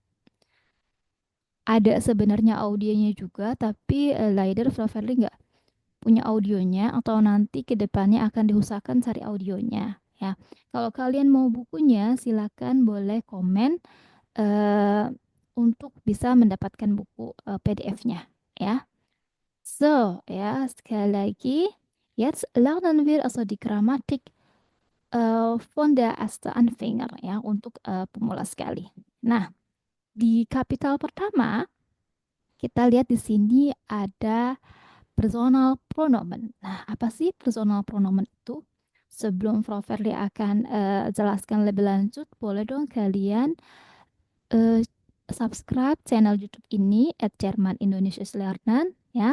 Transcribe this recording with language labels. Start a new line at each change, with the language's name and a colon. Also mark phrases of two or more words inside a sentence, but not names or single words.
Indonesian: Ada sebenarnya audionya juga, tapi Lider Frau Verli nggak punya audionya atau nanti ke depannya akan diusahakan cari audionya ya. Kalau kalian mau bukunya, silakan boleh komen eh, untuk bisa mendapatkan buku PDF-nya ya. So, ya sekali lagi,
German: jetzt lernen wir also die Grammatik von der ersten Anfänger
Indonesian: ya untuk pemula sekali. Nah, di kapital pertama kita lihat di sini ada
German: personal pronomen.
Indonesian: Nah, apa sih
German: personal pronomen
Indonesian: itu? Sebelum Frau Verli akan jelaskan lebih lanjut, boleh dong kalian eh,
English: subscribe channel YouTube
Indonesian: ini @Jerman Indonesia Lernen ya.